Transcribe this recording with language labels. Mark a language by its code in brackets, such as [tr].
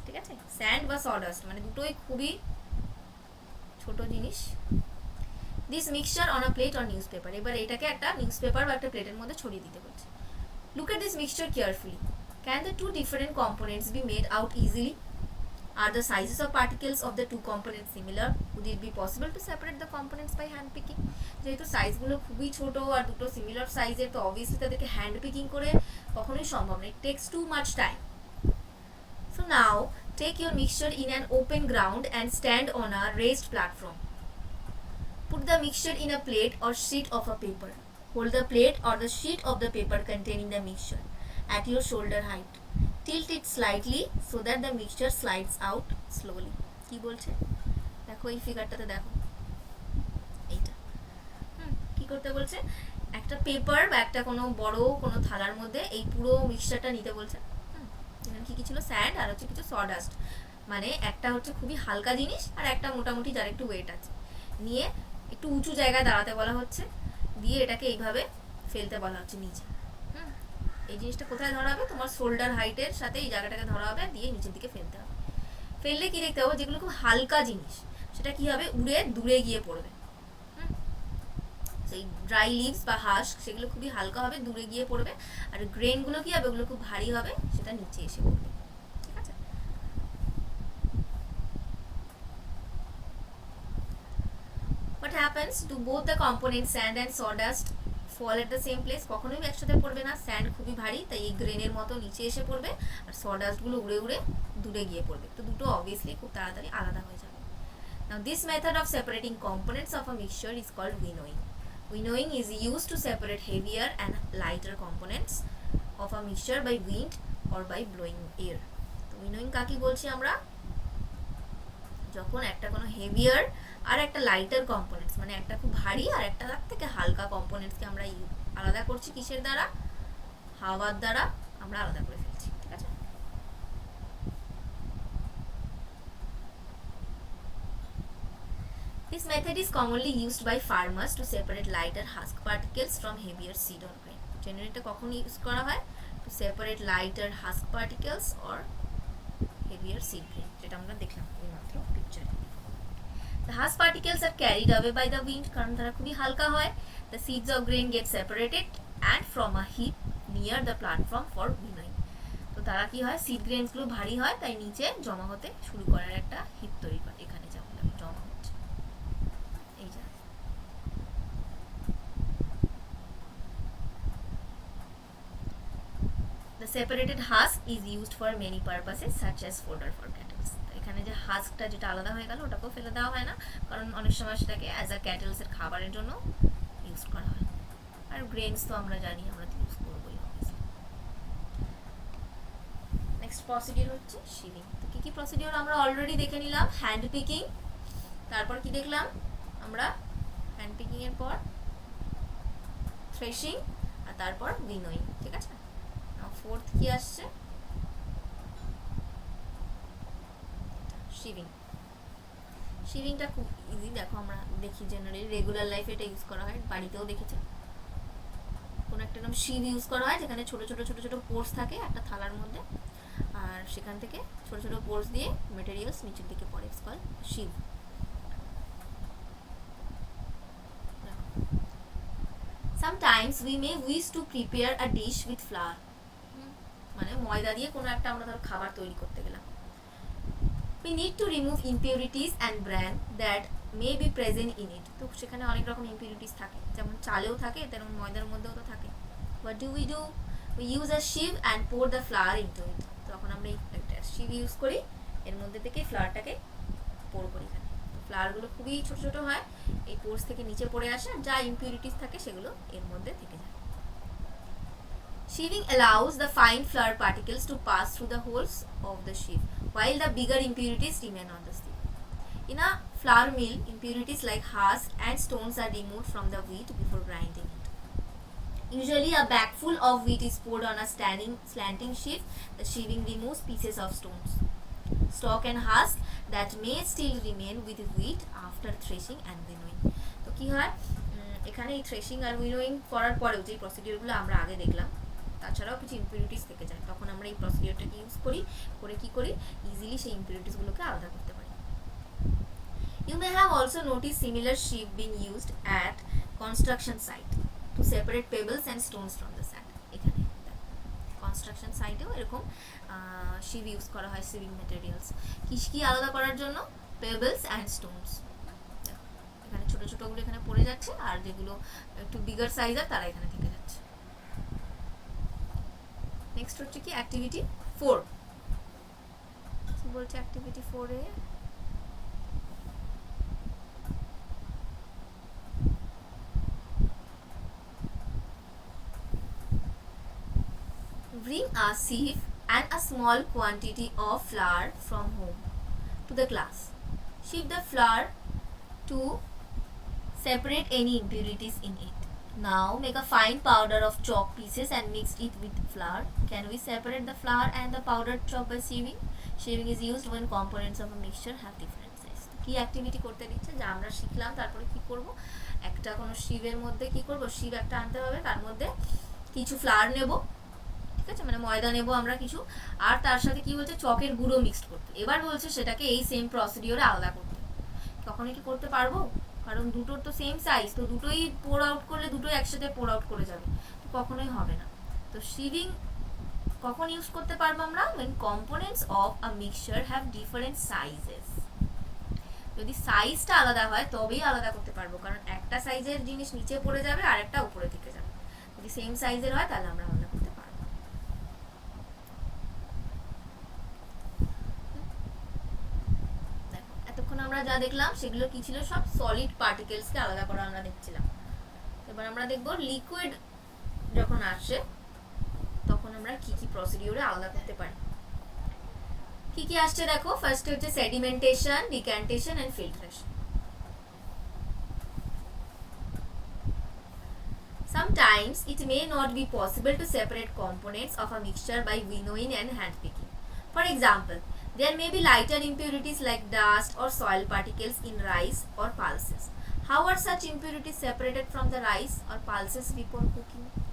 [bn] ঠিক আছে, স্যান্ড বা সডাস্ট মানে দুটোই খুবই ছোট জিনিস। [en] This mixture on a plate or newspaper. [bn] এবার এটাকে একটা নিউজ পেপার বা একটা প্লেটের মধ্যে ছড়িয়ে দিতে বলছে। [en] Look at this mixture carefully. Can the two different components be made out easily? Are the sizes of particles of the two components similar? Would it be possible to separate the components by hand picking? [bn] যেহেতু সাইজগুলো খুবই ছোট আর দুটো similar সাইজের, তো obviously তাদেরকে hand Peking করে কখনোই সম্ভব না, [en] it takes too much time. So now take your mixture in an open ground and stand on a raised platform. Put the mixture in a plate or sheet of a paper. Hold the plate or the sheet of the paper containing the mixture at your shoulder height. Tilt it slightly so that the mixture slides out slowly. [bn] কি বলছে দেখো, এই ফিগারটাতে দেখো, এইটা কি করতে বলছে, একটা পেপার বা একটা কোনো বড় কোনো থালার মধ্যে এই পুরো মিক্সচারটা নিতে বলছে। এখানে কি ছিল, স্যান্ড আর হচ্ছে কিছু সডাস্ট, মানে একটা হচ্ছে খুবই হালকা জিনিস আর একটা মোটামুটি যার একটু ওয়েট আছে, নিয়ে একটু উঁচু জায়গায় দাঁড়াতে বলা হচ্ছে, দিয়ে এটাকে এইভাবে ফেলতে বলা হচ্ছে নিচে। এই জিনিসটা কোথায় ধরা হবে, তোমার শোল্ডার হাইটের সাথে এই জায়গাটাকে ধরা হবে, দিয়ে নিচের দিকে ফেলতে হবে। ফেললে কি দেখতে হবে, যেগুলো খুব হালকা জিনিস সেটা কি হবে, উড়ে দূরে গিয়ে পড়বে। সেই ড্রাই লিভস বা হাস্ক সেগুলো খুবই হালকা হবে, দূরে গিয়ে পড়বে, আর গ্রেনগুলো কি হবে, ওগুলো খুব ভারী হবে, সেটা নিচে এসে পড়বে। ঠিক আছে, [en] what happens to both the components sand and sawdust fall at the same place? [bn] কখনোই একসাথে পড়বে না, স্যান্ড খুবই ভারী তাই এই গ্রেনের মতো নিচে এসে পড়বে, আর সডাস্টগুলো উড়ে উড়ে দূরে গিয়ে পড়বে, তো দুটো অবভিয়াসলি খুব তাড়াতাড়ি আলাদা হয়ে যাবে। [en] Now this method of separating components of a mixture is called winnowing. Winnowing is used to separate heavier and lighter components of a mixture by wind or by blowing air. [bn] তো winnowing কাকে বলছি আমরা, যখন একটা কোনো heavier আর একটা lighter components, মানে একটা খুব ভারী আর একটা তার থেকে হালকা কম্পোনেন্টসকে আমরা আলাদা করছি, কিসের দ্বারা, হাওয়ার দ্বারা আমরা আলাদা করে ফেলছি। ঠিক আছে, [en] this method is commonly used by farmers to separate lighter husk particles from heavier seed or grain. Generally [bn] এটা কখন ইউজ করা হয়, [en] to separate lighter husk particles or heavier seed grain, [bn] যেটা আমরা দেখলাম এইমাত্র পিকচারে। [en] The husk particles are carried away by the wind, [bn] কারণ তারা খুবই হালকা হয়। [en] The seeds of grain get separated and from a heap near the platform for winnowing. [bn] তো তারা কি হয়, সিড গ্রেনসগুলো ভারী হয় তাই নিচে জমা হতে শুরু করার একটা হিপ তৈরি করে, এখানে যেমন জমা হচ্ছে এই যে। [en] The separated husk is used for many purposes such as fodder for cattle. এখানে [bn] এখানে যে হাস্কটা যেটা আলাদা হয়ে গেল ওটাকেও ফেলে দেওয়া হয় না, কারণ অনেক সময় সেটাকে অ্যাজ আ ক্যাটেলসের খাবারের জন্য ইউজ করা হয়। আর গ্রেনস তো আমরা জানি আমরা তো ইউজ করবোই। নেক্সট প্রসিডিউর হচ্ছে শিভিং। তো কী কী প্রসিডিউর আমরা অলরেডি দেখে নিলাম। হ্যান্ড পিকিং, তারপর কি দেখলাম আমরা, হ্যান্ড পিকিং এর পর থ্রেশিং, আর তারপর উইনোয়িং। ঠিক আছে, ফোর্থ কি আসছে, শিভিং। শিভিংটা খুব ইজি, দেখো আমরা দেখি জেনারেলি রেগুলার লাইফে এটা ইউজ করা হয়, বাড়িতেও দেখেছি। কোনো একটা এরকম শিভ ইউজ করা হয় যেখানে ছোট ছোট ছোট ছোট পোর্স থাকে একটা থালার মধ্যে, আর সেখান থেকে ছোট ছোট পোর্স দিয়ে মেটেরিয়ালস নিচের দিকে পড়ে, it's called Shiv. [en] Sometimes we may wish to prepare a dish with flour, [bn] মানে ময়দা দিয়ে কোনো একটা আমরা ধর খাবার তৈরি করতে গেলাম। [en] We need to remove impurities and bran that may be present in it. [bn] তো সেখানে অনেক রকম ইম্পিউরিটিস থাকে, যেমন চালেও থাকে তেমন ময়দার মধ্যেও তো থাকে। [en] What do? We use a sieve and pour the flour into it. [bn] তখন আমরা একটা sieve ইউজ করি, এর মধ্যে থেকে ফ্লাওয়ারটাকে পোর করি। এখানে তো ফ্লাওয়ারগুলো খুবই ছোট ছোট হয়, এই পোর্স থেকে নিচে পড়ে আসে, যা ইম্পিউরিটিস থাকে সেগুলো এর মধ্যে থেকে যায়। [en] Sieving allows the fine flour particles to pass through the holes of the sieve, while the bigger impurities remain on the sieve. In a flour mill, impurities like husk and stones are removed from the wheat before grinding it. Usually, a bag full of wheat is poured on a slanting sieve. The sieving removes pieces of stones, stalk and husk that may still remain with wheat after threshing and winnowing. [bn] তো কি হয়, এখানে এই threshing আর winnowing করার পরেও যে প্রসিডিউরগুলো আমরা আগে দেখলাম, তাছাড়াও কিছু ইম্পিউরিটিস থেকে যায়, তখন আমরা এই প্রসিডিউরটাকে ইউজ করি, করে কি করি, ইজিলি সেই ইম্পিউরিটিসগুলোকে আলাদা করতে পারি। [en] You may have also noticed similar sieve being used at construction site to separate pebbles and stones from the sand. [bn] এখানে কনস্ট্রাকশন সাইটেও এরকম শিভ ইউজ করা হয়, সিভিং ম্যাটেরিয়ালস কি আলাদা করার জন্য, পেবলস অ্যান্ড স্টোনস। এখানে ছোটো ছোটোগুলো এখানে পড়ে যাচ্ছে, আর যেগুলো একটু বিগার সাইজের তারা এখানে থেকে যাচ্ছে। নেক্সট হচ্ছে কি অ্যাক্টিভিটি 4। কি বলছে activity 4-এ, [en] bring a sieve and a small quantity of flour from home to the class. Sieve the flour to separate any impurities in it. Now make a fine powder of chalk pieces and mix it with flour. Can we separate the flour and the powdered chalk by sieving? Sieving is used when components of a mixture have different size. [bn] কি activity করতে দিচ্ছে, যা আমরা শিখলাম তারপরে কি করব, একটা কোনো শিভের মধ্যে কি করব, শিভ একটা আনতে হবে, তার মধ্যে কিছু ফ্লাওয়ার নেব, ঠিক আছে, মানে ময়দা নেব আমরা কিছু, আর তার সাথে কি বলছে চকের গুঁড়ো মিক্সড করতে। এবার বলছে সেটাকে এই সেম প্রসিডিওরে আলাদা করতে। কখনো কি করতে পারবো, কারণ দুটোর তো সেম সাইজ, তো দুটোই পোর আউট করলে দুটোই একসাথে পোর আউট করে যাবে, তো কখনোই হবে না। তো শিভিং কখন ইউজ করতে পারবো আমরা, [en] when components of a mixture have different sizes. [bn] যদি সাইজটা আলাদা হয় তবেই আলাদা করতে পারবো, কারণ একটা সাইজের জিনিস নিচে পড়ে যাবে আর একটা উপরে থেকে যাবে। যদি সেম সাইজের হয় তাহলে আমরা আলাদা করতে পারবো। এতক্ষণ আমরা যা দেখলাম সেগুলো কি ছিল, সব সলিড পার্টিকেলসকে আলাদা করা আমরা দেখছিলাম। এবার আমরা দেখব লিকুইড যখন আসে তখন আমরা কি কি প্রসিডিউরে আলাদা করতে পারি। কি কি আসছে দেখো, ফার্স্ট হচ্ছে sedimentation, ডিক্যান্টেশন and filtration. [en] Sometimes it may not be possible to separate components of a mixture by winnowing and hand picking. For example, there may be lighter impurities like dust or soil particles in rice or pulses. How are such impurities separated from the rice or pulses before cooking?